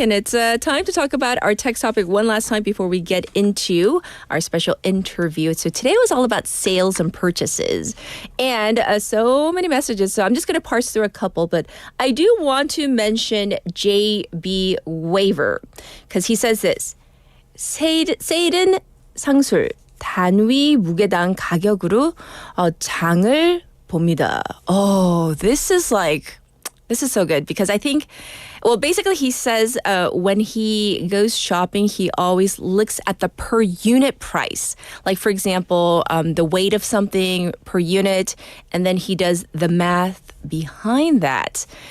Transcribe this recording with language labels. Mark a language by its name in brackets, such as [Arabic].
[English] And it's time to talk about our text topic one last time before we get into our special interview. So today was all about sales and purchases. And so many messages. So I'm just going to parse through a couple. But I do want to mention JB Waiver because he says this. [Korean] 세일은 상술, 단위 무게당 가격으로 장을 봅니다. [English] Oh, this is so good because I think, well, basically he says when he goes shopping, he always looks at the per unit price. Like, for example, the weight of something per unit, and then he does the math behind that.